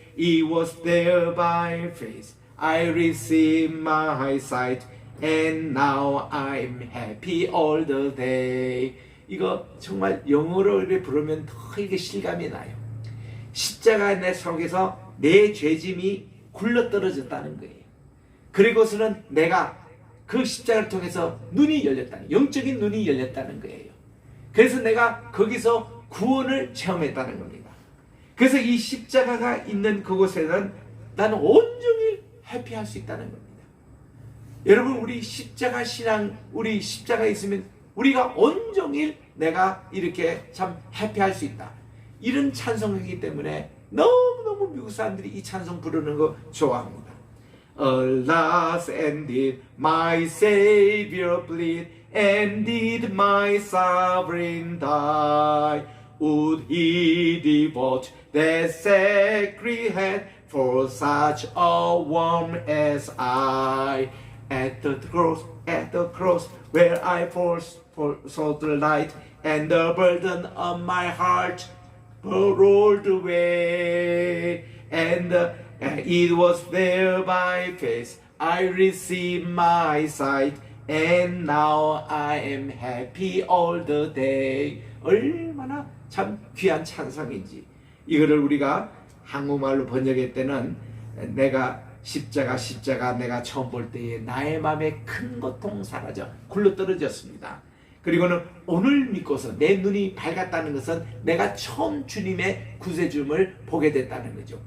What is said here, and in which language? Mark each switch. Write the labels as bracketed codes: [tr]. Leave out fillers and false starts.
[en] It was there by faith I received my sight, and now I'm happy all the day. [ko] 이거 정말 영어로 이렇게 부르면 더 이게 실감이 나요. 십자가 내 속에서 내 죄짐이 굴러떨어졌다는 거예요. 그리고서는 내가 그 십자가를 통해서 눈이 열렸다는, 영적인 눈이 열렸다는 거예요. 그래서 내가 거기서 구원을 체험했다는 겁니다. 그래서 이 십자가가 있는 그곳에는 나는 온종일 해피할 수 있다는 겁니다. 여러분, 우리 십자가 신앙, 우리 십자가 있으면 우리가 온종일 내가 이렇게 참 해피할 수 있다. 이런 찬송이기 때문에 너무너무 미국 사람들이 이 찬송 부르는 거 좋아합니다. [en] Alas, and did my Savior bleed, and did my sovereign die? Would he devote that sacred hand for such a one as I? At the cross, where I first saw the light, and the burden of my heart rolled away, and it was there by faith I received my sight, and now I am happy all the day. [ko] 얼마나 참 귀한 찬송인지. 이거를 우리가 한국말로 번역할 때는 내가 십자가 내가 처음 볼 때에 나의 마음에 큰 고통 사라져 굴러떨어졌습니다. 그리고는 오늘 믿고서 내 눈이 밝았다는 것은 내가 처음 주님의 구세주임을 보게 됐다는 거죠.